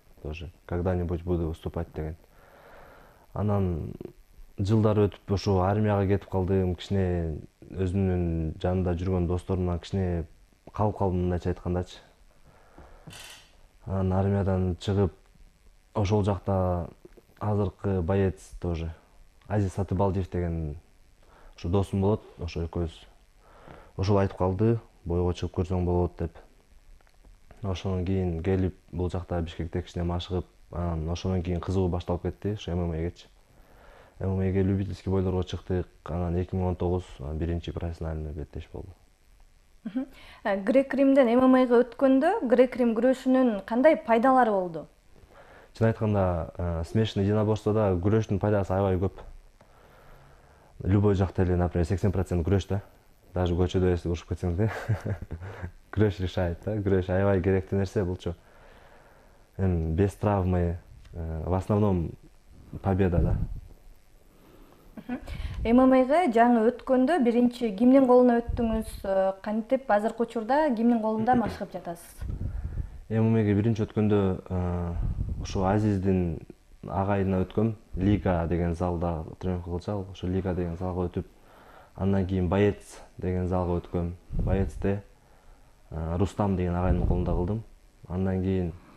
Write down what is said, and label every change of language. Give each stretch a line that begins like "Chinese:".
Russian: Тоже когда-нибудь буду выступать
Kyrgyz: деген. Анан жылдар өтүп ошо армияга кетип калдым. Кичине өзүмдүн жанымда жүргөн досторумдан кичине калып калдым, мындайча айткандачы. Анан армиядан чыгып, ошол жакта азыркы боец
Russian: тоже
Kyrgyz: Азиз Сатыбалдиев деген ошо досум болот, ошо экөөбүз. Ошол айтып калды, бойго чыгып көрсөң болот деп. Ошондон кийин келип бул жакта Бишкекте кичине машыгып, анан ошондон кийин кызыгуу башталып кетти ошо ММАгечи. ММАге любительский бойлорго чыктык. Анан 2019 биринчи профессиональный беттеш болду. Грек-римден ММАга өткөндө грек-рим күрөшүнүн кандай пайдалары болду? Чын айтканда,
Russian: смешанное
Kyrgyz: единоборстводо күрөштүн пайдасы аябай көп.
Russian: Любой
Kyrgyz: жакта эле,
Russian: например,
Kyrgyz: 80% күрөш да.
Russian: Даже
Kyrgyz: көчөдө эсип урушуп кетсең да. Күрөш
Russian: решает
Kyrgyz: да. Күрөш аябай керектүү нерсе булчу.
Russian: Без травмы, в основном победа
Kyrgyz: да. ММАга жаңы өткөндө биринчи кимдин колуна өттүңүз? Кантип азыркы учурда кимдин колунда машыгып жатасыз? ММАга биринчи өткөндө ошо Азиздин агайына өткөм. Лига деген залда тренировка кылчак. Ошо Лига деген залга өтүп, андан кийин Боец деген залга өткөм. Боецте Рустам деген агайдын колунда кылдым. Андан кийин